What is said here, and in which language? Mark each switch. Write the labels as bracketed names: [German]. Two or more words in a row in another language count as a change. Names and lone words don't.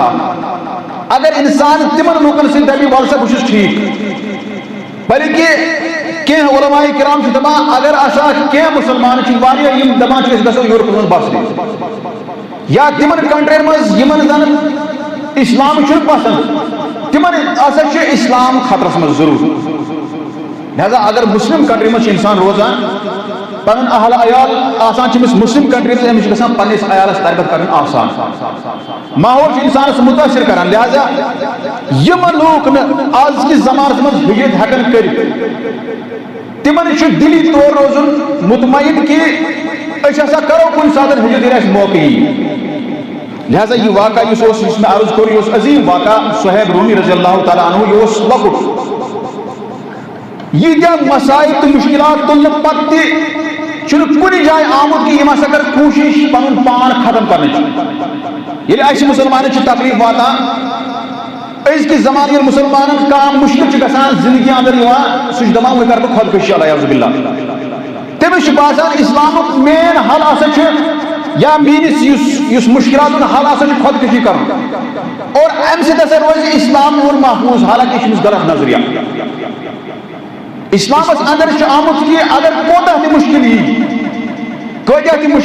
[Kashmiri] اگر انسان تِمن لوٗکن سۭتۍ دپہِ ول سا بہٕ چھُس ٹھیٖک بلکہ کینٛہہ علماء کرام چھِ دپان اگر ہسا کینٛہہ مسلمان چھِ واریاہ یم دپان چھِ أسۍ گژھو یورپس منٛز بسنہِ یا تِمن کنٹرین منٛز یمن زن اسلام چھُنہٕ پسنٛد تمن ہسا چھُ اسلام خطرس منٛز ضرور لہذا اگر مسلم کنٹری منٛز چھُ انسان روزان پنُن اہل عیال آسان چھِ أمِس مسلم کنٹری منٛز أمِس چھُ گژھان پننِس عیالس تربیت کرٕنۍ آسان ماحول چھُ انسانس متٲثر کران لہذا یم لوٗکھ نہٕ آز کِس زمانس منٛز ہجرت ہیکن کٔرِتھ تمن چھُ دلی طور روزُن مطمئن کہ أسۍ ہسا کرو کُنہِ ساتہٕ ہجرت ییٚلہِ اَسہِ موقعہٕ یی لہذا یہ واقعہ یس میں عرض کوٚر یہ عظیم واقعہ صہیب رومی [Arabic] رضی اللہ تعالیٰ عنہ [Kashmiri] یہ لۄکُٹ ییٖتیاہ مسائل تو مشکلات تُلنہٕ پتہٕ تہِ چھُنہٕ کُنہِ جایہِ آمُت کہ یِم ہسا کر کوٗشش پنُن پان ختم کرنٕچ ییٚلہِ اَسہِ مُسلمانن چھِ تکلیٖف واتان أزکِس زمانہٕ ییٚلہِ مُسلمانن کانٛہہ مُشکل چھُ گژھان زندگی اندر یِوان سُہ چھُ دپان وۄنۍ کرٕ بہٕ خۄدکٔشی [Arabic] علیاذ باللہ [Kashmiri] تٔمِس چھُ باسان اسلامُک مین حل ہسا چھُ یا میٲنِس یُس مشکلات حل ہسا چھُ خۄدکٔشی کرُن اور امہِ سۭتۍ ہسا روزِ اسلام میون محفوظ حالانکہ یہِ چھُ أمِس غلط نظریہ اسلامس اندر چھُ آمُت کہ اگر کوتاہ تہِ مشکل یی کۭتیاہ تہِ